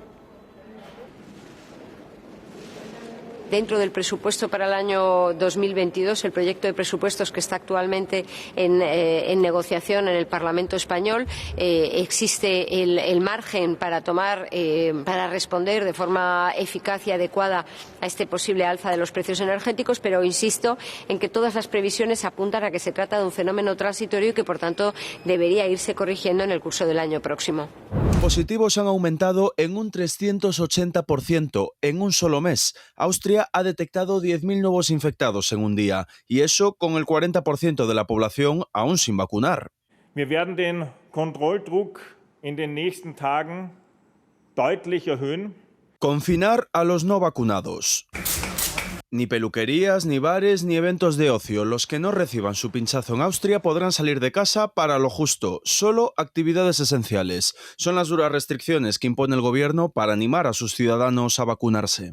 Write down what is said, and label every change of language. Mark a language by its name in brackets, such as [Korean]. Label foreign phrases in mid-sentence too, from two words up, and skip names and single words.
[Spanish] Dentro del presupuesto para el año 2022, el proyecto de presupuestos que está actualmente en negociación en el Parlamento español, existe el margen para para responder de forma eficaz y adecuada a este posible alza de los precios energéticos, pero insisto en que todas las previsiones apuntan a que se trata de un fenómeno transitorio y que, por tanto, debería irse corrigiendo en el curso del año próximo. Positivos han aumentado en un 380% en un solo mes. Austria ha detectado 10.000 nuevos infectados en un día, y eso con el 40% de la población aún sin vacunar. [German] Wir werden den Kontrolldruck in den nächsten Tagen deutlich erhöhen. [Spanish] Confinar a los no vacunados. Ni peluquerías, ni bares, ni eventos de ocio. Los que no reciban su pinchazo en Austria podrán salir de casa para lo justo, solo actividades esenciales. Son las duras restricciones que impone el gobierno para animar a sus ciudadanos a vacunarse.